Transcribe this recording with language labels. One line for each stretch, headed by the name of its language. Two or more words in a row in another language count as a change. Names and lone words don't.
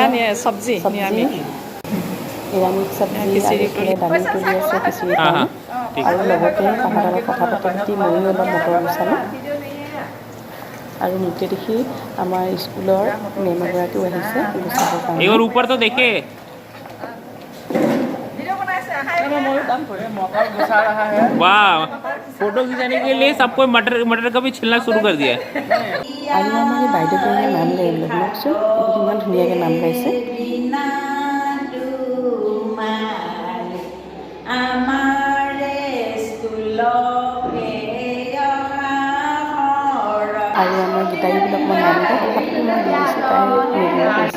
Assamese: এয়া চব্জি নিৰামিষ চব্জি আৰু খিচিৰি এইফালে দালি তুলি আছে খিচিৰিৰ কাৰণে। আৰু লগতে তাহাঁতৰ লগত কথা পাতি ময়ো অলপ মটৰ গুচালোঁ। আৰু মোকে দেখি আমাৰ স্কুলৰ মেম এগৰাকীও আহিছে গুচাবৰ কাৰণে।
Hindi: एक बार ऊपर तो देखे। वाह, फोटो खिंचाने के लिए सबको मटर मटर का भी छिलना शुरू कर दिया है।
Assamese: আৰু আমাৰ এই বাইদেউজনীয়ে নাম গাই বোলে, শুনকচোন ইমান ধুনীয়াকৈ নাম গাইছে। আৰু আমাৰ গীতাৰীবিলাক মই নাম গাই তথাপিতো মই দি দিছোঁ, তাই নিদিব কৈছে।